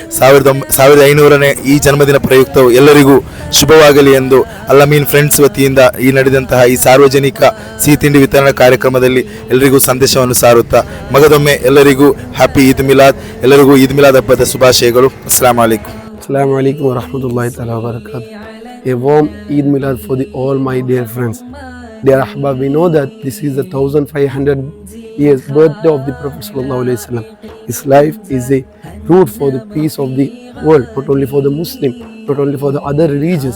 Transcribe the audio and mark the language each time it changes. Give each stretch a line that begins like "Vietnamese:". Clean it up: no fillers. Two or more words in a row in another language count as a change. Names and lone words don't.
Kannada: 1500ನೇ ಈ ಜನ್ಮದಿನ ಪ್ರಯುಕ್ತವು ಎಲ್ಲರಿಗೂ ಶುಭವಾಗಲಿ ಎಂದು ಅಲ್ಲಮೀನ್ ಫ್ರೆಂಡ್ಸ್ ವತಿಯಿಂದ ಈ ನಡೆದಂತಹ ಈ ಸಾರ್ವಜನಿಕ ಸಿಹಿ ತಿಂಡಿ ವಿತರಣಾ ಕಾರ್ಯಕ್ರಮದಲ್ಲಿ ಎಲ್ಲರಿಗೂ ಸಂದೇಶವನ್ನು ಸಾರುತ್ತಾ ಮಗದೊಮ್ಮೆ ಎಲ್ಲರಿಗೂ ಹ್ಯಾಪಿ ಈದ್ ಮಿಲಾದ್, ಎಲ್ಲರಿಗೂ ಈದ್ ಮಿಲಾದ್ ಹಬ್ಬದ ಶುಭಾಶಯಗಳು.
Arabic: السلام عليكم. السلام عليكم و رحمة الله تعالى و بركاته.
English: A warm Eid Milad for all my dear friends. Dear Ahbab, we know that this is the 1500 years birthday of the Prophet
Arabic: صلى الله عليه وسلم.
English: His life is a root for the peace of the world, not only for the Muslim, not only for the other religions.